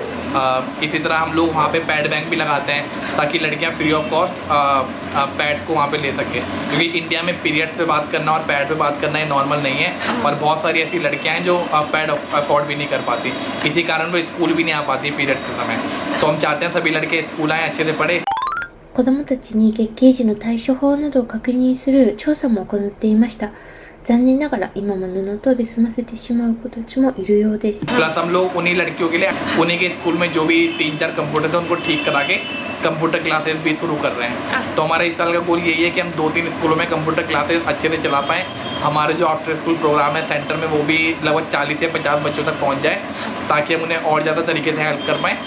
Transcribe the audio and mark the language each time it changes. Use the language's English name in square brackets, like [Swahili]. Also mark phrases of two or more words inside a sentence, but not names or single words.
[Hindi] इसी तरह हम लोग वहाँ पे [English] pad bank [Hindi] भी लगाते हैं ताकि लड़कियाँ [English] free of cost [Hindi] पैड्स को वहाँ पे ले सकें, क्योंकि इंडिया में पीरियड्स पे बात करना और पैड पे बात करना ये नॉर्मल नहीं है और बहुत सारी ऐसी लड़कियाँ हैं जो पैड अफोर्ड भी नहीं कर पाती। इसी कारण वो स्कूल भी नहीं आ पाती पीरियड्स के समय। तो हम चाहते हैं सभी लड़के स्कूल आएँ, अच्छे से पढ़े। [Japanese] 子どもたちに月経時の対処法などを確認する調査も行っていました。残念ながら今も布等で済ませてしまう子たちもいるようです。 [Hindi] प्लस हम लोग उन्हीं लड़कियों के लिए उन्हीं के स्कूल में जो भी 3-4 कंप्यूटर थे उनको ठीक करा के [English] computer classes [Hindi] भी शुरू कर रहे हैं। तो हमारा इस साल का गोल यही है कि हम 2-3 स्कूलों में [English] computer classes [Hindi] अच्छे से चला पाएँ। हमारे जो [English] after school program [Hindi] है सेंटर में वो भी लगभग 40 से 50 बच्चों तक पहुंच जाए ताकि हम उन्हें और ज़्यादा तरीके से हेल्प कर पाएँ।